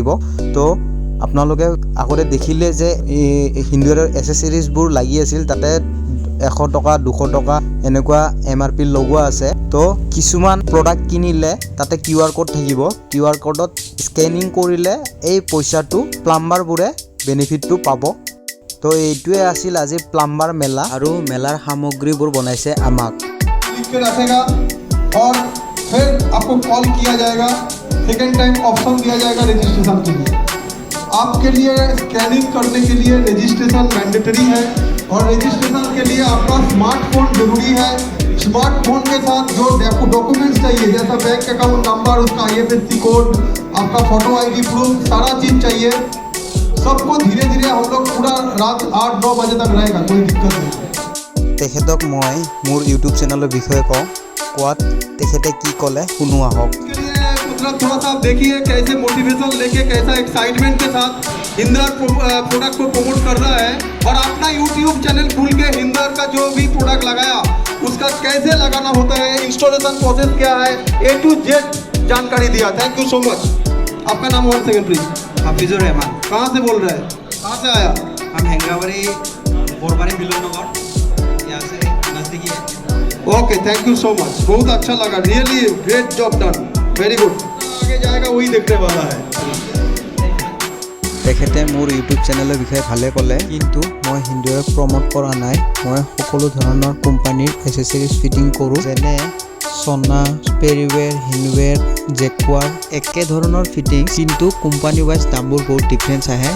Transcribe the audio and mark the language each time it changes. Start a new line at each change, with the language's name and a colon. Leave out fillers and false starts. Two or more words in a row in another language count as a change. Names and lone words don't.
Assamese: তো আপোনালোকে আগতে দেখিলে যে হিন্দুৱেৰৰ এচেচৰিজবোৰ লাগি আছিল, তাতে 100 টকা 200 টকা এনেকুৱা MRP লগোৱা আছে। তো কিছুমান প্ৰডাক্ট কিনিলে তাতে QR কোড থাকিব। QR কোডত স্কেনিং কৰিলে এই পইচাটো প্লাম্বাৰবোৰে বেনিফিটটো পাব। তো এইটোৱে আছিল আজি প্লাম্বাৰ মেলা, আৰু মেলাৰ সামগ্ৰীবোৰ বনাইছে আমাক।
Hindi: आपको कॉल किया जाएगा,
English: second time option
Hindi: दिया जाएगा रजिस्ट्रेशन के लिए। आपके लिए स्कैनिंग करने के लिए
English: registration mandatory
Hindi: है, और रजिस्ट्रेशन के लिए आपका स्मार्टफोन जरूरी है। स्मार्टफोन के साथ जो डॉक्यूमेंट्स चाहिए, जैसा
English: bank account number,
Hindi: उसका
English: IFSC code,
Hindi: आपका
English: photo ID proof,
Hindi: सारा चीज़ चाहिए। सबको धीरे धीरे हम लोग पूरा रात 8-9 बजे तक रहेगा, कोई दिक्कत नहीं।
Assamese: তেখেতক মই মোৰ
English: YouTube channel
Assamese: বিষয়ে কওঁ, কোৱাত তেখেতে কি ক'লে শুনো আহক।
Hindi: मतलब थोड़ा सा आप देखिए कैसे मोटिवेशन लेके, कैसा एक्साइटमेंट के साथ हिंदर प्रोडक्ट को प्रमोट कर रहा है। और अपना
English: YouTube channel
Hindi: खोल के हिंदर का जो भी प्रोडक्ट लगाया उसका कैसे लगाना होता है,
English: installation process
Hindi: क्या है,
English: A to Z
Hindi: जानकारी दिया।
English: Thank you so much.
Hindi: आपका नाम
English: 1 second please.
Hindi: हाफिजुर रहमान। कहाँ से बोल रहे हैं, कहाँ से आया? हम हैंगावरी बोरबारी बिलोनगर, यहाँ से नज़दीकी है।
English: OK, thank you so much.
Hindi: बहुत अच्छा लगा,
English: really great job done, very good.
Hindi: आगे जाएगा वही देखने वाला है।
Assamese: তেখেতে মোৰ
English: YouTube channel
Assamese: বিষয়ে ভালে ক'লে, কিন্তু মই হিন্দুৱে প্ৰমোট কৰা নাই। মই সকলো ধৰণৰ কোম্পানীৰ এচেচৰিজ ফিটিং কৰোঁ, যেনে সোনা, পেৰিৱেৰ, হিন্দুৱেৰ, জেকুৱাৰ, একে ধৰণৰ ফিটিং, কিন্তু
English: company wise
Assamese: দামবোৰ বহুত ডিফাৰেঞ্চ আহে।